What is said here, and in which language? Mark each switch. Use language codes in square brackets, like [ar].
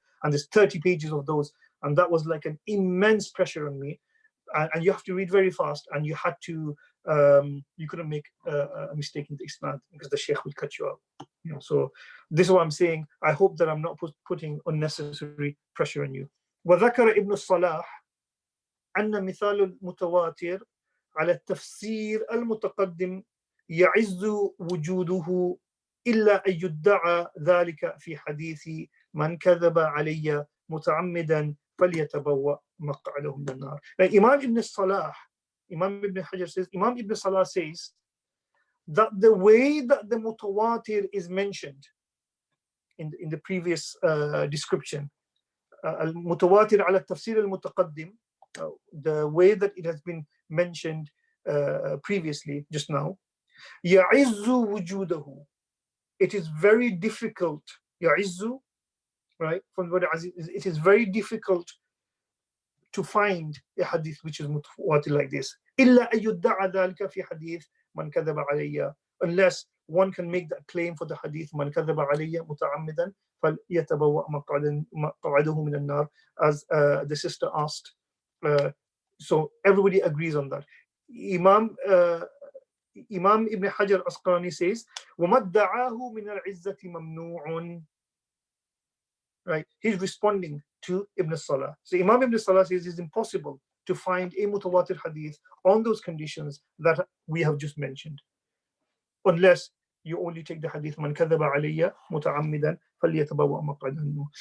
[en] And there's 30 pages of those. And that was like an immense pressure on me. And you have to read very fast, and you had to, you couldn't make a mistake in the isnad because the sheikh will cut you out. So this is what I'm saying. I hope that I'm not putting unnecessary pressure on you. [ar] وذكر ابن الصلاح أن مثال المتواتر على التفسير المتقدم يعز وجوده إلا أن يدعى ذلك في حديث من كذب علي متعمدا فليتبوأ مقعده من النار. [en] Imam Ibn Salah, Imam Ibn Hajar says, Imam Ibn Salah says that the way that the mutawatir is mentioned in the previous description, [ar] al-mutawatir ala tafsir al-mutaqaddim, [en] the way that it has been mentioned previously, just now, [ar] يَعِزُّ وُجُودَهُ, [en] it is very difficult, يَعِزُّ, right, from the word aziz, it is very difficult to find a hadith which is mutawatir like this. [ar] إِلَّا أَن يُدَّعَ ذَلِكَ فِي حَدِيثٍ مَنْ كَذَبَ عَلَيَّ, [en] unless one can make that claim for the hadith [ar] مَنْ كَذَبَ عَلَيَّ مُتَعَمِّدًا فَلْيَتَبَوَّأْ مَقْعَدَهُ مِنَ النَّارِ, [en] as the sister asked. So everybody agrees on that. Imam Ibn Hajar Asqalani says, [ar] وَمَا ادَّعَاهُ مِنَ الْعِزَّةِ مَمْنُوعٌ. [en] Right, he's responding to Ibn Salah. So Imam Ibn Salah says it's impossible to find a mutawatir hadith on those conditions that we have just mentioned, unless you only take the hadith [ar] man kadhaba alayya muta'ammidan falyatabawwa maq'adahu.